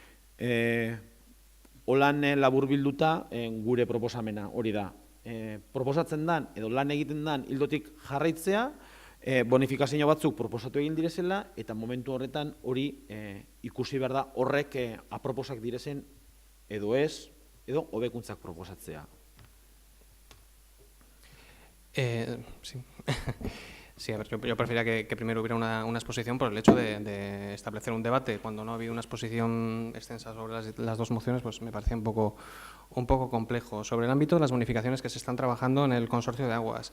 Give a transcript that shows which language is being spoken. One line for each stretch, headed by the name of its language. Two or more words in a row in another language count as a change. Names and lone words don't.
Basque: Holan labur bilduta gure proposamena hori da. Proposatzen dan edo lan egiten dan hildotik jarraitzea, bonifikazio batzuk proposatu egin direzela, eta momentu horretan hori ikusi behar da horrek aproposak direzen edo ez, edo hobekuntzak proposatzea.
Spanish: Sí. Sí, a ver, yo preferiría que primero hubiera una exposición por el hecho de establecer un debate. Cuando no ha habido una exposición extensa sobre las dos mociones, pues me parecía un poco complejo. Sobre el ámbito de las bonificaciones que se están trabajando en el Consorcio de Aguas.